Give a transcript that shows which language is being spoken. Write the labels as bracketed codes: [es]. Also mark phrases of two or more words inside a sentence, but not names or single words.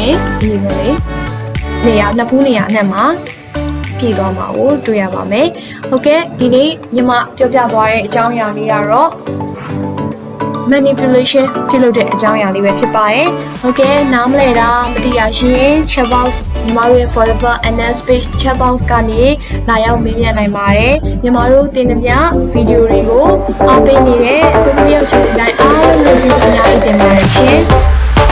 [my] ရင်ဒီကိုလေးနေရာနှစ်ဖူးနေရာအနှံ့မှာပြည့်သွားမှာကိုတွေ့ရပါမယ်ဟုတ်ကဲ့ဒီနေ့ညီမပြောပြသွားတဲ့အကြောင်းအရာလေးကတော့ manipulation ပြုလုပ်တဲ့အကြောင်းအရာလေးပဲဖြစ်ပါတယ်။ ဟုတ်ကဲ့နားမလဲတာမသိရရှင် [en] chat box [my] ညီမတို့ရဲ့ [en] forever FNS page chat box [my] ကနေလာရောက်မေးမြန်းနိုင်ပါတယ်။ညီမတို့တင်သမျှဗီဒီယိုတွေကိုအားပေးနေတဲ့သူတယောက်ချင်းတိုင်းအားလုံးကိုကျေးဇူးအများကြီးတင်ပါတယ်ရှင်။